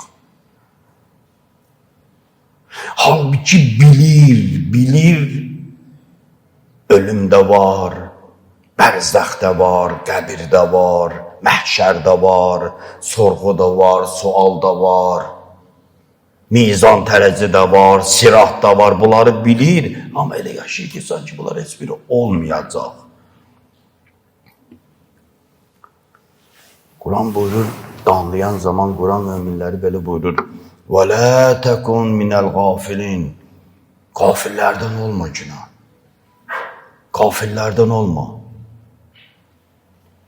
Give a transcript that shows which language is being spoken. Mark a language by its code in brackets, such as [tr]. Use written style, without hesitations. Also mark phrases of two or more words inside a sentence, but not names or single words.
[az] Halbuki bilir, ölümdə var, bərzəxdə var, qəbirdə var, məhşərdə var, sorğuda var, sualda var, mizan tərəzidə var, siratda var, bunları bilir. Amma elə yaşayır ki, sanki bunlar heç biri olmayacaq. Quran buyurur, danlayan zaman Quran müminləri belə buyurur. [ar] وَلَا تَكُنْ مِنَ الْغَافِلِينَ [az] Gafillərdən olma günah. Gafillərdən olma.